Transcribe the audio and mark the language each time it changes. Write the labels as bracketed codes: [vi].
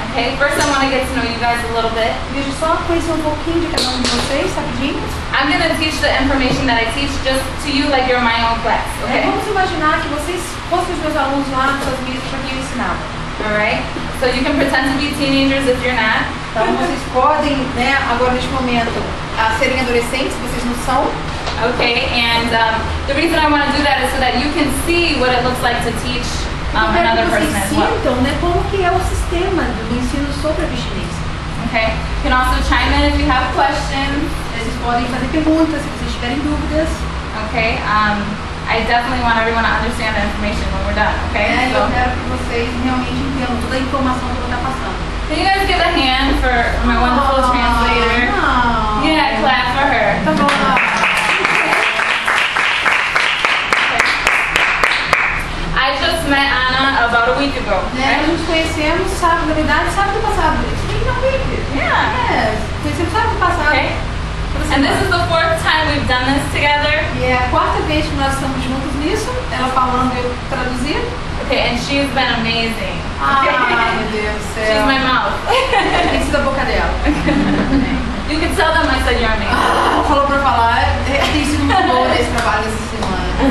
[en] Okay, first I want to get to know you guys a little bit. [pt] Deixa eu só conhecer um pouquinho de cada um de vocês, rapidinho. [en] I'm going to teach the information that I teach just to you like you're my own class, okay? [pt] Vamos imaginar que vocês fossem os meus alunos lá nos Estados Unidos para quem eu ensinava. [en] Alright? So you can pretend to be teenagers if you're not. [pt] Então vocês podem, né, agora neste momento, serem adolescentes, vocês não são. [en] Okay, and the reason I want to do that is so that you can see what it looks like to teach another person as well. [pt] Então, né, como que é o sistema do ensino sobre a bichinês. [en] Okay, you can also chime in if you have questions. [pt] Vocês podem fazer perguntas se vocês tiverem dúvidas. [en] Okay, I definitely want everyone to understand the information when we're done, okay? [pt] Eu quero que vocês realmente entendam toda a informação que eu vou estar passando. [en] Can you guys give a hand for my wonderful translator? [pt] Não. [en] Yeah, clap for her. [pt] Tá bom. [en] I just met Anna about a week ago. [pt] Nós nos conhecemos sábado, na verdade, sábado passado. [en] Yeah. [pt] Conhecemos sábado passado. [en] Okay. And this is the fourth time we've done this together. [pt] E é a quarta vez que nós estamos juntos nisso. Ela falando e eu traduzindo. [en] Okay, and she's been amazing. [pt] Ai, meu Deus do céu. [en] She's my mouth. [pt] Tem sido a boca dela. [en] You can tell them I said you're amazing. [pt] Falou pra falar, tem sido muito bom esse trabalho essa semana.